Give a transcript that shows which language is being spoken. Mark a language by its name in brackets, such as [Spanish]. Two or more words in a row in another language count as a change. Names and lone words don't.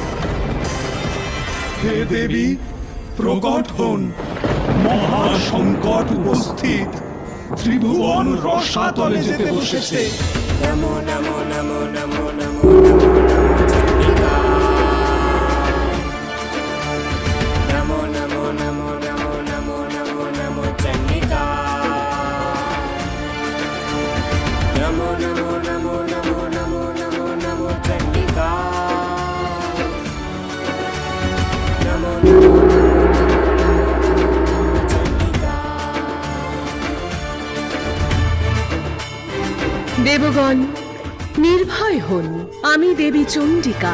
[Bangla] হে দেবী, প্রকট হন, মহা সংকট উপস্থিত। ত্রিভুবন রসাতলে যেতে বসেছে। নমো নমো নমো নমো নমো নমো নমো চণ্ডিকা। নমো নমো নমো নমো নমো নমো নমো চণ্ডিকা। নমো নমো নমো নমো নমো নমো নমো চণ্ডিকা। নমো নমো নমো দেবগণ নির্ভয় হন, আমি দেবী চণ্ডিকা।